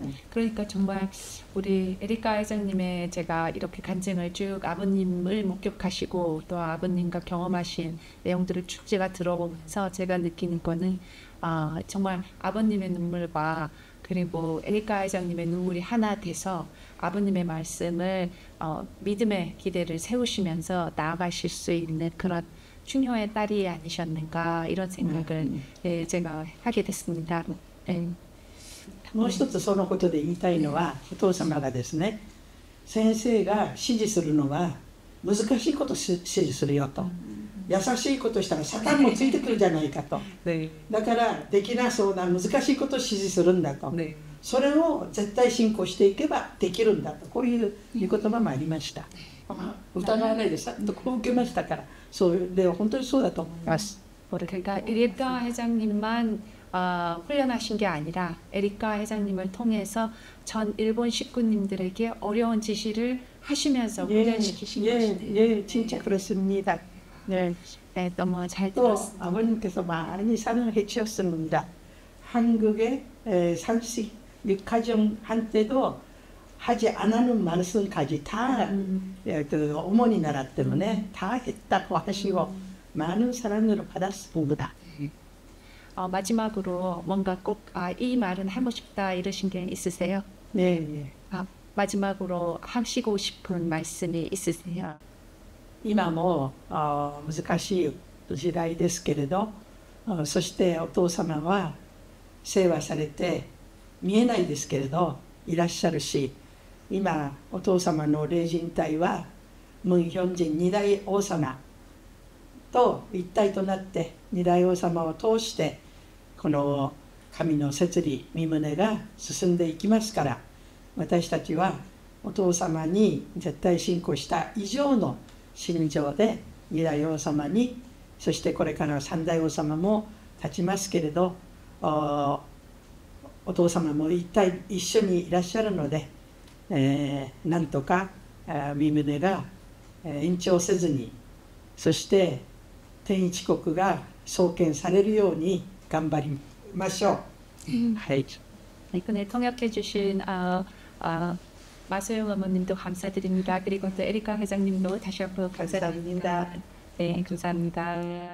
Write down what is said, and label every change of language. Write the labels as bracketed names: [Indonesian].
[Korean] 그러니까 정말 우리 에리카 회장님의 제가 이렇게 간증을 쭉 아버님을 목격하시고 또 아버님과 경험하신 내용들을 쭉 제가 들어보면서 제가 느끼는 거는 정말 아버님의 눈물과 그리고 에리카 회장님의 눈물이 하나 돼서 아버님의 말씀을 믿음의 기대를 세우시면서 나아가실 수 있는 그런 충효의 딸이 아니셨는가 이런 생각을 제가 하게 됐습니다. [Japanese] もう一つそのことで言いたいのは、お父様がですね、先生が指示するのは難しいことを指示するよと、優しいことしたらサタンもついてくるじゃないかと、だからできなそうな難しいことを指示するんだと、それを絶対信仰していけばできるんだと、こういう言葉もありました。疑わないでさっとこう受けましたから、それで本当にそうだと思います。 [Korean] 그러니까 에리카 회장님만 훈련하신 게 아니라 에리카 회장님을 통해서 전 일본 식구님들에게 어려운 지시를 하시면서 훈련시키신 것이네요. 예, 진짜 그렇습니다. 네, 너무 잘 또 들었습니다. 아버님께서 많이 사랑해 주셨습니다. 한국의 산식 육가정 한때도 하지 않은 말씀까지 다 그 어머니 나라 때문에 다 했다고 하시고 많은 사랑을 받았습니다. 마지막으로 뭔가 꼭 이 말은 하고 싶다 이러신 게 있으세요? 네. 마지막으로 하시고 싶은 말씀이 있으세요? [Japanese] 今も難しい時代ですけれど、そしてお父様は世話されて見えないですけれどいらっしゃるし、今お父様の霊人体はムン・ヒョンジン二代王様と一体となって二代王様を通してこの神の摂理御胸が進んでいきますから、私たちはお父様に絶対信仰した以上の信条で二代王様に、そしてこれから三代王様も立ちますけれど、お父様も一緒にいらっしゃるので、なんとか御胸が延長せずに、そして天一国が創建されるように頑張りましょう。はい。 [Korean] 이번에 통역해 주신 마소영 어머님도 감사드립니다. 그리고 또 에리카 회장님도 다시 한번 감사드립니다. 네, 감사합니다.